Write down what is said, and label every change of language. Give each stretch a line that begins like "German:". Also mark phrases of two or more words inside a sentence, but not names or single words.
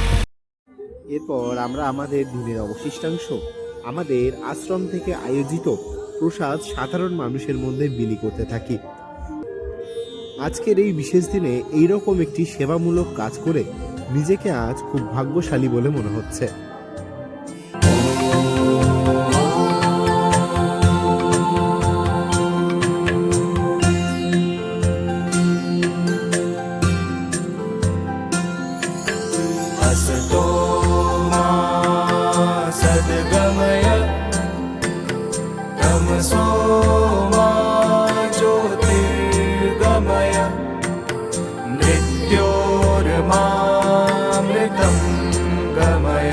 Bangla: এরপর আমরা আমাদের দিনের অবশিষ্টাংশ আমাদের আশ্রম থেকে আয়োজিত প্রসাদ সাধারণ মানুষের মধ্যে বিলি করতে থাকি। আজকের এই বিশেষ দিনে এইরকম একটি সেবামূলক কাজ করে নিজেকে আজ খুব ভাগ্যশালী বলে মনে হচ্ছে।
Sanskrit: असतो मा सद्गमय तमसो मा ज्योतिर्गमय मृत्योर्मामृतं गमय।